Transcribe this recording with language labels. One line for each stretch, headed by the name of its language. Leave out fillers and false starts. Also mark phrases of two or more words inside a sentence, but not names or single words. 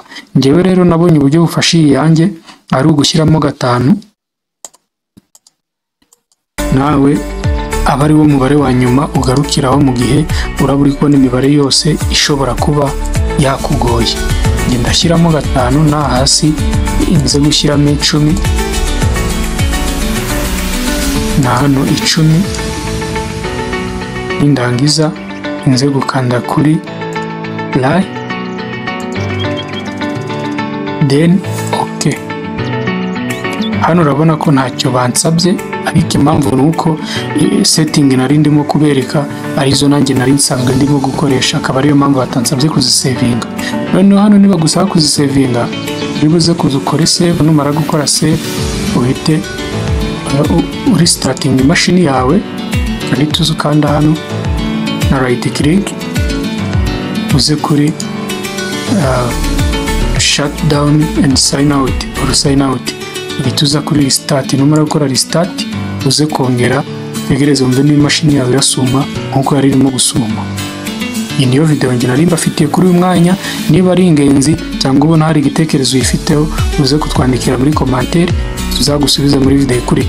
Kinyarwanda: Njyewe rero nabonye uburyo bufashiye yanjye ari ugushyiramo 5, nawe aba ari wo mubare wa nyuma ugarukiraho mu gihe uraba uri kubona imibare yose ishobora kuba yakugoye. Njye ndashyiramo 5, na hasi inze gushyiramo 10, na hano 10. Nindangiza inze gukanda kuri play,
English: then OK.
Kinyarwanda: Hano urabona ko ntacyo bansabye, ariko impamvu nuko setting nari ndimo kubereka arizo nanjye nari nsanzwe ndimo gukoresha, akaba ariyo mpamvu batansabye kuzisavinga. Noneho hano niba gusaba kuzisavinga uri buze kuzukora save. Numara gukora save uhite restarting imashini yawe, kandi uze ukanda hano na
English: right click
Kinyarwanda: uze kuri
English: shut down and sign out or sign out.
Kinyarwanda: Uhita kuri restart. Numara gukora restart uze kongera tegereza umve n'imashini yawe irasuma nkuko yari irimo gusuma. iyi niyo video njye nari mbafitiye kuri uyu mwanya. Niba ari ingenzi cyangwa ubona hari igitekerezo uyifiteho, uze kutwandikira muri commentaire, tuzagusubiza muri video ikurikira.